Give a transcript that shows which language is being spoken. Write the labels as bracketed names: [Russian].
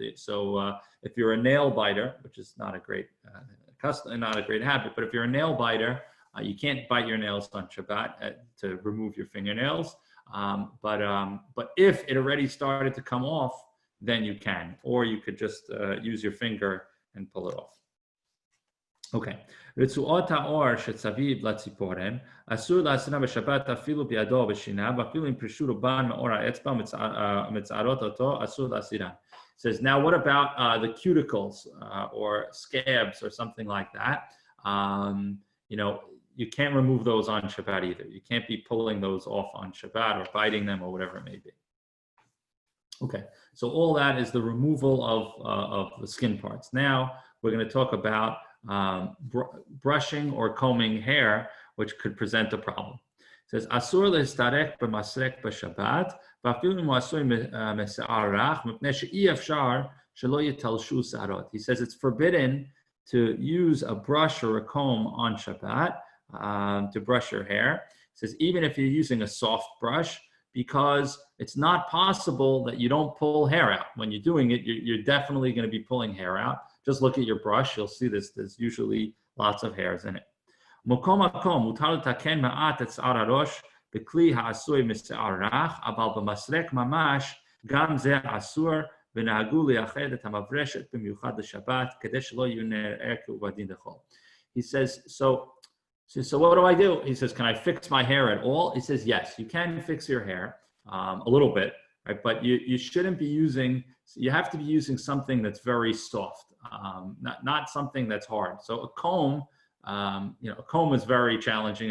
[English] So if you're a nail biter, which is not a great not a great habit, but if you're a nail biter, you can't bite your nails on Shabbat to remove your fingernails. But if it already started to come off, then you can, or you could just use your finger and pull it off. Okay. [Hebrew] רצועות האור שסביב לציפורן, אסור להסירם בשבת אפילו בידו או בשיניו, אפילו אם פרשו רובן מאור האצבע מצערות אותו, אסור להסירם. [English] Says, now what about the cuticles or scabs or something like that? You can't remove those on Shabbat either. You can't be pulling those off on Shabbat or biting them or whatever it may be. Okay, so all that is the removal of the skin parts. Now we're going to talk about brushing or combing hair, which could present a problem. [Hebrew] It says, Asur lehistarek b'masrek b'Shabbat, v'afilu אם הוא עשוי משיער רך, מפני שאי אפשר שלא יתלשו שערות. [English] He says it's forbidden to use a brush or a comb on Shabbat to brush your hair. It says even if you're using a soft brush, because it's not possible that you don't pull hair out. When you're doing it, you're definitely going to be pulling hair out. Just look at your brush, you'll see there's usually lots of hairs in it. [Hebrew] מקום מקום, מותר לתקן מעט את שיער הראש בכלי העשוי משיער רך, אבל במסרק ממש גם זה אסור, ונהגו לייחד את המברשת במיוחד לשבת, כדי שלא יהיו נראה כעובדין דחול. [English] He says, so what do I do? He says, can I fix my hair at all? He says, yes, you can fix your hair a little bit, right? But you shouldn't be using, you have to be using something that's very soft, not something that's hard. So a comb, a comb is very challenging.